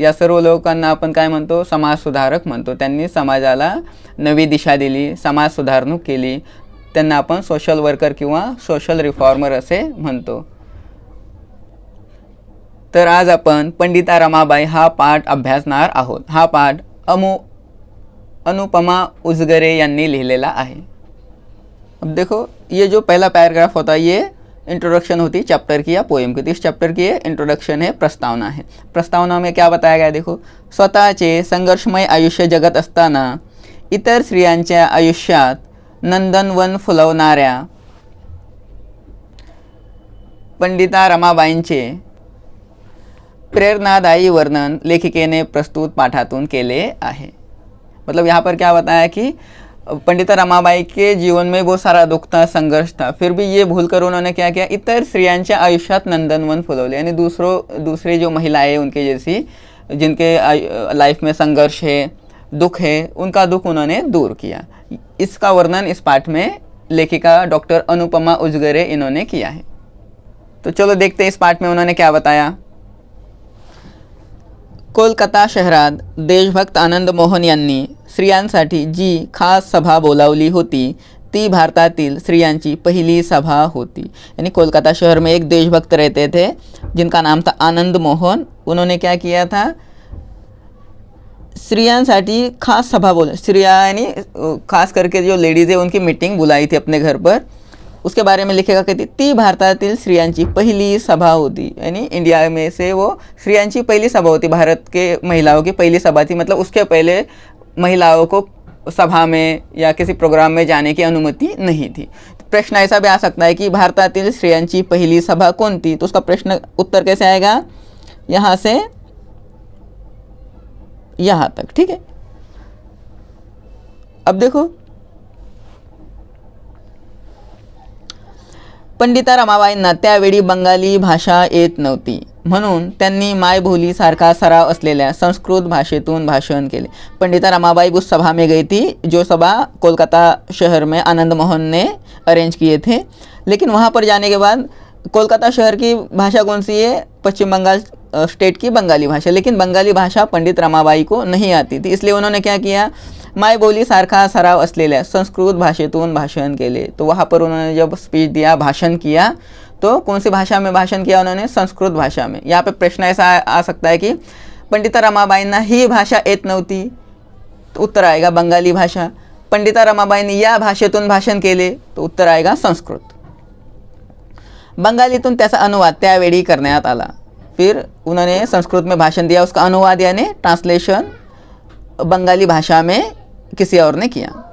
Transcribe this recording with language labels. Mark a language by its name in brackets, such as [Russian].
[Marathi] या सर्व लोकांना आपण काय म्हणतो? समाजसुधारक म्हणतो. त्यांनी समाजाला नवी दिशा दिली, समाज सुधारणूक केली. त्यांना आपण सोशल वर्कर किंवा सोशल रिफॉर्मर असे म्हणतो. तर आज आपण पंडिता रमाबाई हा पाठ अभ्यासणार आहोत. हा पाठ अनुपमा उजगरे यांनी लिहिलेला आहे. [Hindi] अब देखो, ये जो पहला पैराग्राफ होता है ये इंट्रोडक्शन होती है चैप्टर की या पोएम की. तो इस चैप्टर की इंट्रोडक्शन है, प्रस्तावना है. प्रस्तावना में क्या बताया गया? [Marathi] देखो, स्वतःचे संघर्षमय आयुष्य जगत असताना इतर स्त्रियांच्या आयुष्यात नंदनवन फुलवणाऱ्या पंडिता रमाबाईंचे प्रेरणादायी वर्णन लेखिकेने प्रस्तुत पाठातून केले आहे. [Hindi] मतलब यहाँ पर क्या बताया कि पंडिता रमाबाई के जीवन में बहुत सारा दुख था, संघर्ष था, फिर भी ये भूल कर उन्होंने क्या किया? [Marathi] इतर स्त्रियांच्या आयुष्यात नंदनवन फुलवले. [Hindi] यानी दूसरी जो महिलाएं उनके जैसी जिनके लाइफ में संघर्ष है, दुख है, उनका दुख उन्होंने दूर किया. इसका वर्णन इस पाठ में लेखिका डॉक्टर अनुपमा उजगरे इन्होंने किया है. तो चलो देखते हैं इस पाठ में उन्होंने क्या बताया. [Marathi] कोलकाता शहरात देशभक्त आनंद मोहन यांनी स्त्रियांसाठी जी खास सभा बोलावली होती ती भारतातील स्त्रियांची पहली सभा होती. [Hindi] यानी कोलकाता शहर में एक देशभक्त रहते थे जिनका नाम था आनंद मोहन. उन्होंने क्या किया था? [Marathi] स्त्रियांसाठी खास सभा [Hindi] स्त्रियाँ यानी खास करके जो लेडीज़ है उनकी मीटिंग बुलाई थी अपने घर पर. उसके बारे में लिखेगा कहती [Marathi] ती भारतातील स्त्रियांची पहिली सभा होती. [Hindi] यानी इंडिया में से वो [Marathi] स्त्रियांची पहली सभा होती, [Hindi] भारत के महिलाओं की पहली सभा थी. मतलब उसके पहले महिलाओं को सभा में या किसी प्रोग्राम में जाने की अनुमति नहीं थी. प्रश्न ऐसा भी आ सकता है कि [Marathi] भारतातील स्त्रियांची पहली सभा [Hindi] कौन थी? तो उसका प्रश्न उत्तर कैसे आएगा? यहाँ से यहाँ तक. ठीक है. अब देखो, [Marathi] पंडिता रमाबाईंना त्यावेळी बंगाली भाषा येत नव्हती, म्हणून त्यांनी मायबोलीसारखा सराव असलेल्या संस्कृत भाषेतून भाषण केले. [Hindi] पंडिता रमाबाई उस सभा में गई थी जो सभा कोलकाता शहर में आनंद मोहन ने अरेंज किए थे. लेकिन वहाँ पर जाने के बाद कोलकाता शहर की भाषा कौन सी है? पश्चिम बंगाल स्टेट की बंगाली भाषा. लेकिन बंगाली भाषा पंडित रमाबाई को नहीं आती थी, इसलिए उन्होंने क्या किया? [Marathi] मायबोलीसारखा सराव असलेल्या संस्कृत भाषेतून भाषण केले. [Hindi] तो वहाँ पर उन्होंने जब स्पीच दिया, भाषण किया, तो कौन सी भाषा में भाषण किया? उन्होंने संस्कृत भाषा में. यहाँ पे प्रश्न ऐसा आ सकता है कि [Marathi] पंडिता रमाबाईंना ही भाषा येत नव्हती, [Hindi] तो उत्तर आएगा बंगाली भाषा. [Marathi] पंडिता रमाबाईंनी या भाषेतून भाषण केले, [Hindi] तो उत्तर आएगा संस्कृत. [Marathi] बंगालीतून त्याचा अनुवाद त्यावेळी करण्यात आला. [Hindi] फिर उन्होंने संस्कृत में भाषण दिया, उसका अनुवाद यानी ट्रांसलेशन बंगाली भाषा में किसी और ने किया.